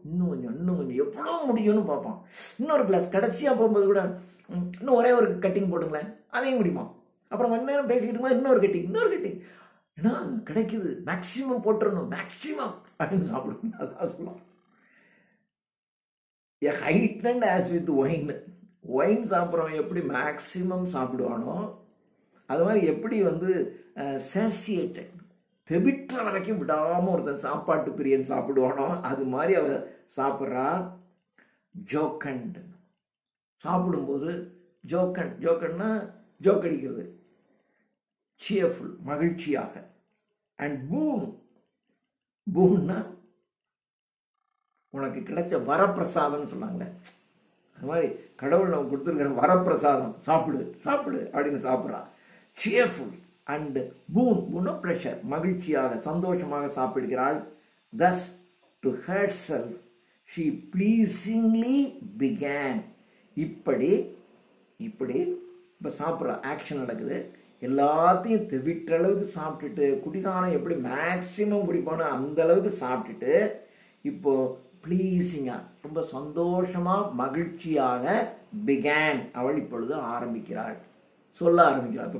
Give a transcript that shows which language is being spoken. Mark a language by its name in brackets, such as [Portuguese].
[Tamil] இன்னும் கொஞ்சம் எவ்வளோ முடியும்னு பார்ப்பான். இன்னொரு கிளாஸ் கடைசியாக போகும்போது கூட இன்னும் ஒரே ஒரு கட்டிங் போட்டுங்களேன், அதையும் குடிப்பான். அப்புறம் கொஞ்ச நேரம் பேசிக்கிட்டு போது இன்னொரு கட்டிங். ஏன்னா கிடைக்குது, மேக்சிமம் போட்டுறணும், மேக்சிமம் அப்படின்னு சாப்பிடணும். அதான் சொல்லலாம். [English] A heightened as with wine. [Tamil] Wine சாப்பிட்றவன் எப்படி மேக்சிமம் சாப்பிடுவானோ அது மாதிரி எப்படி வந்து சேசியேட்டட் தெவிட்டுற வரைக்கும் விடாமல் ஒருத்தன் சாப்பாட்டு பிரியன் சாப்பிடுவானோ அது மாதிரி அவ சாப்பிட்றா. ஜோக்கண்ட் சாப்பிடும்போது ஜோக்கன்னா ஜோக் அடிக்கிறது, சியர்ஃபுல் மகிழ்ச்சியாக. அண்ட் பூன்னா உனக்கு கிடைச்ச வரப்பிரசாதம்னு சொன்னாங்க. அது மாதிரி கடவுள் நமக்கு கொடுத்துருக்கிற வரப்பிரசாதம், சாப்பிடு சாப்பிடு அப்படின்னு சாப்பிட்றா. சியர்ஃபுல் அண்ட் பூன்னா ப்ரெஷர், மகிழ்ச்சியாக சந்தோஷமாக சாப்பிடுகிறாள். [English] thus to herself she pleasingly began. [Tamil] இப்படி இப்போ சாப்பிட்ற ஆக்ஷன் நடக்குது. எல்லாத்தையும் தெவிட்டுற அளவுக்கு சாப்பிட்டுட்டு, குடிகாரம் எப்படி மேக்சிமம் குடிப்பானோ அந்த அளவுக்கு சாப்பிட்டுட்டு இப்போ ப்ளீஸிங்கா ரொம்ப சந்தோஷமா மகிழ்ச்சியாக பிகான் அவள் இப்பொழுது ஆரம்பிக்கிறாள், சொல்ல ஆரம்பிக்கிறாள்.